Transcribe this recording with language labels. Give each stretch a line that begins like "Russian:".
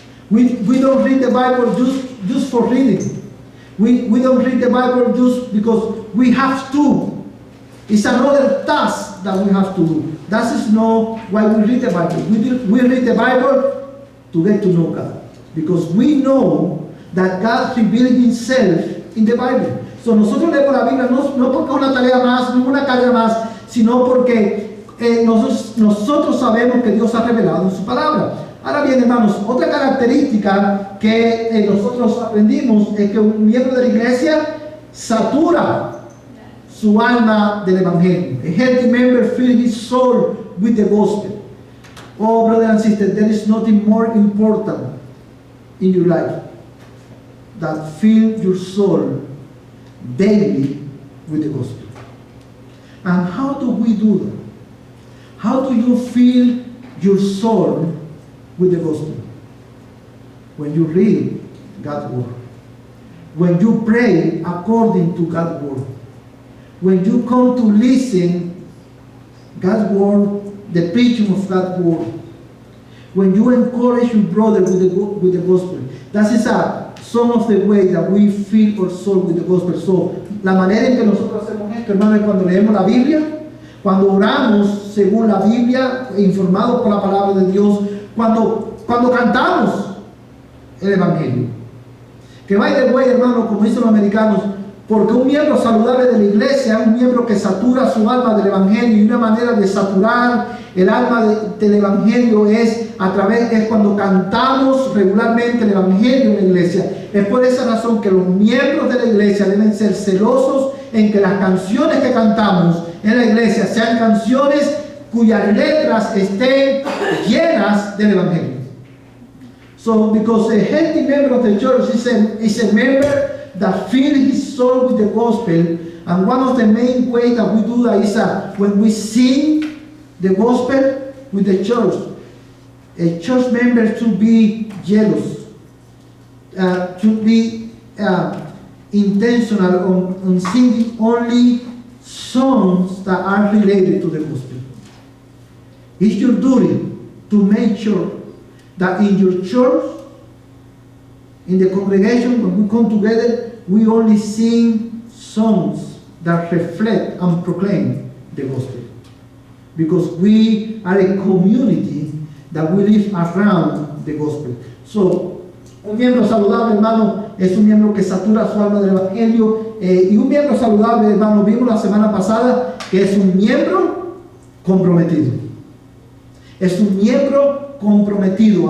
English: We don't read the Bible just for reading. We don't read the Bible just because we have to. It's another task that we have to do. That is not why we read the Bible. We read the Bible to get to know God, because we know that God revealed Himself in the Bible.
Spanish: So nosotros leemos la Biblia no porque es una tarea más, no una carga más, sino porque nosotros sabemos que Dios ha revelado en su palabra. Ahora bien, hermanos, otra característica que nosotros aprendimos es que un miembro de la iglesia satura su alma del evangelio.
English: A healthy member fills his soul with the gospel. Oh, brother and sister, there is nothing more important in your life that fill your soul daily with the gospel. And how do we do that? How do you fill your soul with the gospel? When you read God's word, when you pray according to God's word, when you come to listen God's word, the preaching of God's word, when you encourage your brother with the gospel. That is some of the way that we fill our soul with the gospel.
Spanish: So, la manera en que nosotros hacemos esto, hermano, es cuando leemos la Biblia, cuando oramos según la Biblia, informados por la palabra de Dios, cuando cantamos el evangelio. Que
English: by the way,
Spanish: hermano, como dicen los americanos, porque un miembro saludable de la iglesia es un miembro que satura su alma del evangelio, y una manera de saturar el alma del evangelio es cuando cantamos regularmente el evangelio en la iglesia. Es por esa razón que los miembros de la iglesia deben ser celosos en que las canciones que cantamos en la iglesia sean canciones cuyas letras estén llenas del evangelio.
English: So, because a healthy member of the church is a member that fills his soul with the gospel, and one of the main ways that we do that is when we sing the gospel with the church. A church member should be jealous, should be intentional on singing only songs that are related to the gospel. It's your duty to make sure that in your church, in the congregation, when we come together, we only sing songs that reflect and proclaim the gospel. Because we are a community that we live around the gospel.
Spanish: So, un miembro saludable, hermano, es un miembro que satura su alma del evangelio. Y un miembro saludable, hermano, vimos la semana pasada que es un miembro comprometido. Es un miembro comprometido.